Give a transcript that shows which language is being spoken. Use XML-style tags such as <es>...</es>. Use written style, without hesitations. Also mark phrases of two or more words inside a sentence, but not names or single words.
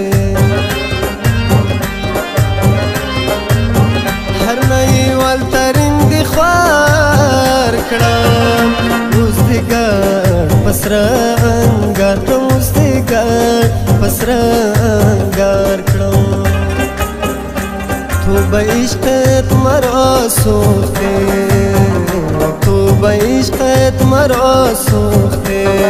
<ps>اوس دی ګډ پسره انګار کړم اوس دی ګډ پسره انګار کړم</ps> <fa>تو به عشقت مرا سوخته تو به عشقت مرا سوخته</fa>